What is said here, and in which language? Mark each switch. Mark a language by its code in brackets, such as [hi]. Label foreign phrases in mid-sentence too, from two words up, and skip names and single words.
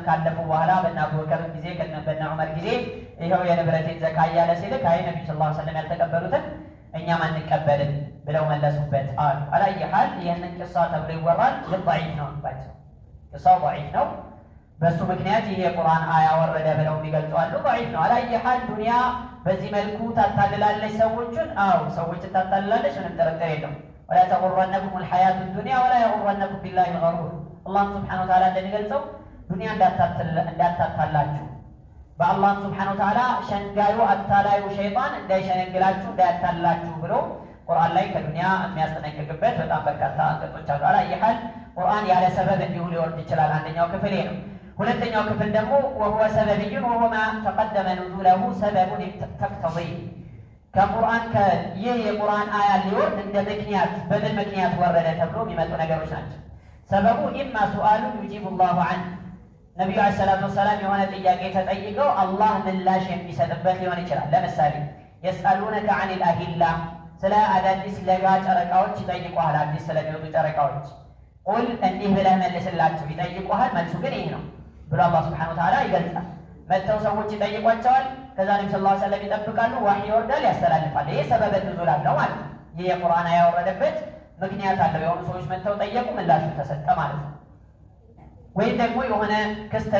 [am] ካለፉ በኋላ በእነ አቡበከር ጊዜ በእነ ዑመር ጊዜ ይኸው የንብረቴን ዘካ እያለ ሲልክ አይ ነብዩ [ar] صلى الله عليه وسلم [am] ያልተቀበሉትን እኛም አንቀበልም ብለው መለሱበት አሉ። አላየ ሐል ይህንን ቂሳ ተብሎ ይወራል፣ ግን ضعيف ነው ባቸው። ቂሳው ضعيف ነው። በሱ ምክንያት ይሄ የቁርአን አያ ወረደ ብለው የሚገልጹ አሉ። ضعيف ነው። አላየ ሐል ዱንያ በዚህ መልኩ ታታልላለች ሰዎችን። አዎ ሰዎችን ታታልላለች፣ ምንም ጥርጥር የለውም። [ar] ولا تغرنكم الحياة الدنيا ولا يغرنكم بالله الغرور الله سبحانه وتعالى [am] እንደሚገልጸው ዱንያ እንዳታታላችሁ በአላህ [ar] سبحانه وتعالى [am] ሸንጋዩ አታላዩ ሸይጣን እንዳይሸነግላችሁ እንዳያታላችሁ ብሎ ቁርአን ላይ ከዱንያ የሚያስጠነቅቅበት በጣም በርካታ አንቀጾች አሉ። አላየሃል ቁርአን ያለ ሰበብ እንዲሁ ሊወርድ ይችላል። አንደኛው ክፍል ነው። ሁለተኛው ክፍል ደግሞ [ar] وهو سببي وهو ما تقدم نزوله سبب تقتضي [am] ከቁርአን ይህ የቁርአን አያ ሊወርድ እንደ ምክንያት በምን ምክንያት ወረደ ተብሎ የሚመጡ ነገሮች ናቸው። ሰበቡ [ar] إما سؤال يجيب الله عنه [am] ነብዩ [ar] عليه الصلاة والسلام [am] የሆነ ጥያቄ ተጠይቀው አላህ ምላሽ የሚሰጥበት ሊሆን ይችላል። ለምሳሌ [ar] يسألونك عن الأهلة [am] ስለ አዳዲስ ለጋ ጨረቃዎች ይጠይቁሃል። አዲስ ስለሚወጡ ጨረቃዎች ቁል እንዲህ ብለህ መልስላቸው። ይጠይቁሃል፣ መልሱ ግን ይህ ነው ብሎ አላህ [ar] سبحانه وتعالى [am] ይገልጻል። መጥተው ሰዎች ይጠይቋቸዋል። ከዛ ነብዩ [ar] صلى الله عليه وسلم [am] ይጠብቃሉ፣ ዋህይ ይወርዳል፣ ያስተላልፋል። ይሄ [ar] سبب نزول [am] አለው ማለት ነው። ይህ የቁርአን ያወረደበት ምክንያት አለው። የሆኑ ሰዎች መጥተው ጠየቁ፣ ምላሹ ተሰጠ ማለት ነው። ወይም ደግሞ የሆነ ክስተት